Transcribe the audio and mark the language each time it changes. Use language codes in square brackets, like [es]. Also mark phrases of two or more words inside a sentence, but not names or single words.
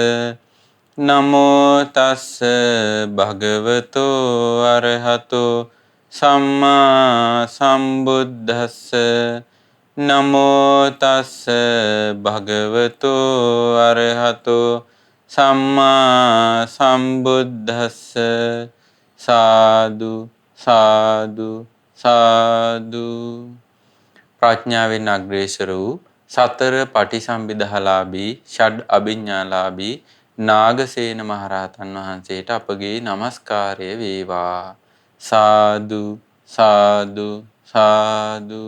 [pi] නමෝ තස්ස භගවතු අරහතු සම්මා සම්බුද්දස්ස. නමෝ තස්ස භගවතු අරහතු සම්මා සම්බුද්දස්ස. [si] සාදු සාදු සාදු. ප්‍රඥාවෙන් අග්‍රේසර වූ සතර පටිසම්භිදාලාභී ෂඩ් අභිඥාලාභී නාගසේන මහරහතන් වහන්සේට අපගේ নমස්කාරය වේවා. සාදු සාදු සාදු.